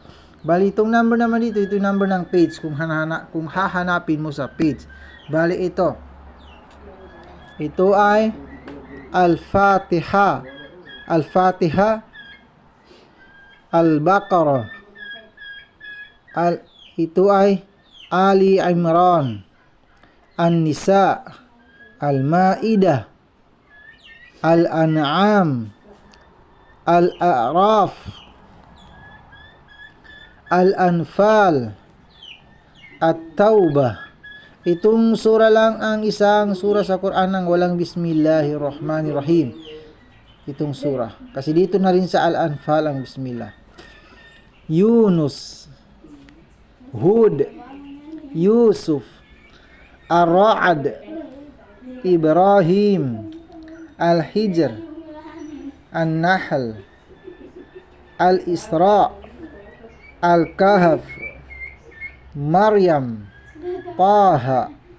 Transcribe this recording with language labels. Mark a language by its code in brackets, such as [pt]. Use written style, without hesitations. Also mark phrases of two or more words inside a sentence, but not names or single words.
[tl] Bali, itong number naman dito, ito yung number ng page kung hahanapin mo sa page. Bali, ito ay Al-Fatiha, Al-Fatiha, Al-Baqarah, ito ay Ali Imran, An-Nisa, Al-Ma'idah, Al-An'am, Al-A'raf, Al-Anfal, At-Taubah. Itong sura lang ang isang sura sa Quran ng walang Bismillahirrahmanirrahim. Itong sura. Kasi dito na rin sa Al-Anfal ang Bismillah. Yunus, Hud, Yusuf, Ar-Ra'd, Ibrahim, Al-Hijr, An-Nahl, Al-Isra, Al-Kahf, Maryam, Taha,